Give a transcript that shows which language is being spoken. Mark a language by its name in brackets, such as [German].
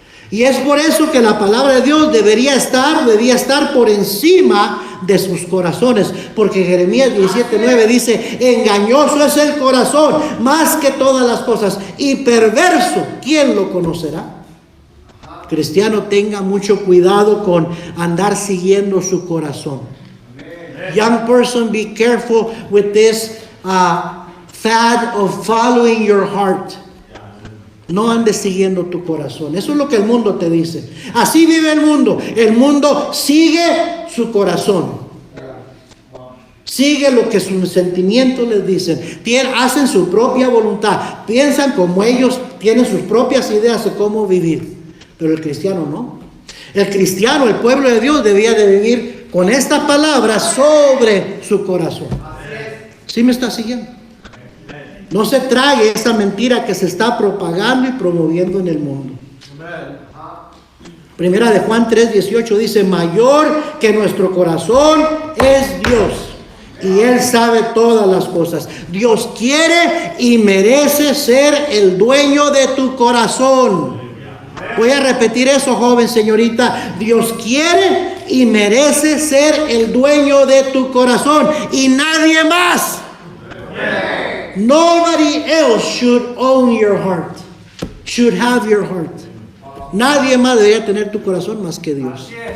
[Spanish] Y es por eso que la palabra de Dios debía estar por encima de sus corazones, porque Jeremías 17:9 dice: engañoso es el corazón más que todas las cosas, y perverso, ¿quién lo conocerá? Cristiano, tenga mucho cuidado con andar siguiendo su corazón. [English] Young person, be careful with this fad of following your heart. [Spanish] No andes siguiendo tu corazón. Eso es lo que el mundo te dice. Así vive el mundo. El mundo sigue su corazón. Sigue lo que sus sentimientos les dicen. Hacen su propia voluntad. Piensan como ellos, tienen sus propias ideas de cómo vivir. Pero el cristiano no. El cristiano, el pueblo de Dios, debía de vivir con esta palabra sobre su corazón. ¿Sí me está siguiendo? No se trague esa mentira que se está propagando y promoviendo en el mundo. Primera de Juan 3:18 dice: mayor que nuestro corazón es Dios, y Él sabe todas las cosas. Dios quiere y merece ser el dueño de tu corazón. Voy a repetir eso, joven, señorita. Dios quiere y merece ser el dueño de tu corazón, y nadie más. [English] Nobody else should own your heart, should have your heart. [Spanish] Nadie más debería tener tu corazón más que Dios.